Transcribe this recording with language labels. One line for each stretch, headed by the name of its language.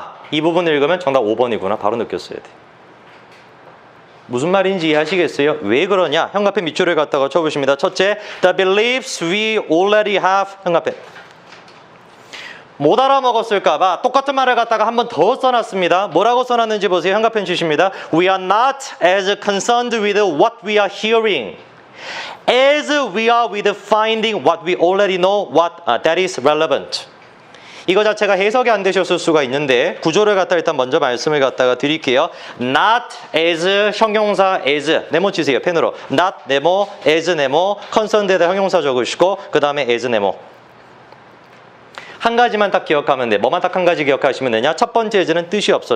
Korean: 이 부분을 읽으면 정답 5번이구나. 바로 느꼈어야 돼. 무슨 말인지 이해하시겠어요? 왜 그러냐? 현관펜 밑줄을 갖다가 쳐보십니다. 첫째,
English: the beliefs we already have.
Korean: 현관펜. 못 알아먹었을까봐 똑같은 말을 갖다가 한 번 더 써놨습니다. 뭐라고 써놨는지 보세요. 현관펜 주십니다.
English: We are not as concerned with what we are hearing as we are with finding what we already know what that is relevant.
Korean: 이거 자체가 해석이 안 되셨을 수가 있는데 구조를 갖다 일단 먼저 말씀을 갖다가 드릴게요.
English: Not as
Korean: 형용사 as 네모 치세요. 펜으로. Not 네모 as 네모 concerned에다 형용사 적으시고 그 다음에 as 네모. 한 가지만 딱 기억하면 돼. 뭐만 딱 한 가지 기억하시면 되냐? 첫 번째 as는 뜻이 없어.